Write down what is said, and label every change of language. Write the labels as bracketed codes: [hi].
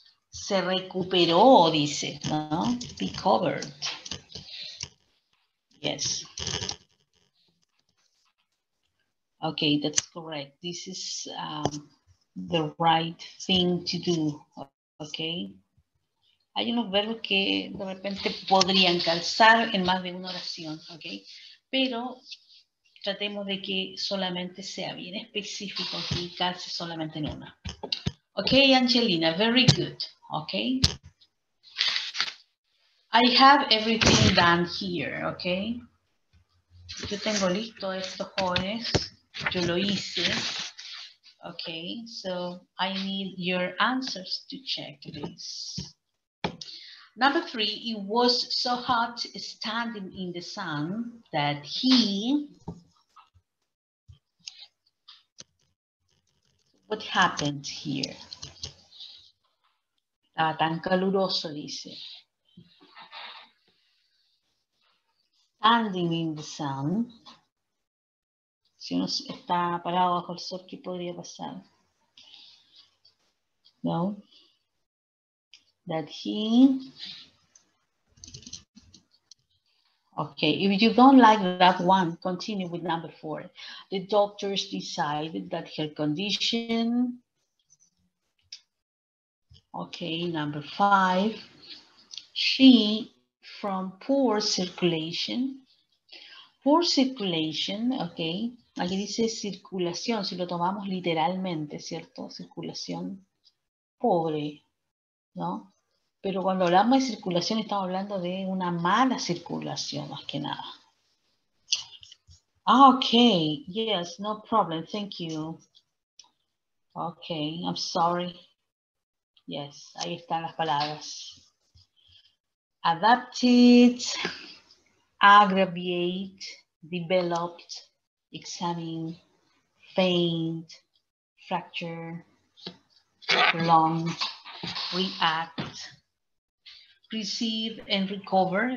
[es] Se recuperó, dice, ¿no? Recovered. [en] Yes. Okay, that's correct. This is the right thing to do, okay? [es] Hay unos verbos que de repente podrían calzar en más de una oración, ¿ok? Pero tratemos de que solamente sea bien específico y calce solamente en una. [en] Ok, Angelina, very good, ok? I have everything done here, ok? [es] Yo tengo listo esto, jóvenes. Yo lo hice. [en] Ok, so I need your answers to check this. Number 3, it was so hot standing in the sun that he... What happened here? [es] Estaba tan caluroso, dice. [en] Standing in the sun. [es] Si uno está parado bajo el sol, ¿qué podría pasar? [en] No. That he... Okay, if you don't like that one, continue with number 4. The doctors decided that her condition... Okay, number 5. She, from poor circulation. Poor circulation, ok. [es] Aquí dice circulación, si lo tomamos literalmente, ¿cierto? Circulación pobre, ¿no? Pero cuando hablamos de circulación estamos hablando de una mala circulación más que nada. [en] Okay, yes, no problem, thank you. Okay, I'm sorry. [es] Yes, ahí están las palabras. [en] Adapted, aggravate, developed, examine, faint, fracture, prolonged, react, receive and recover.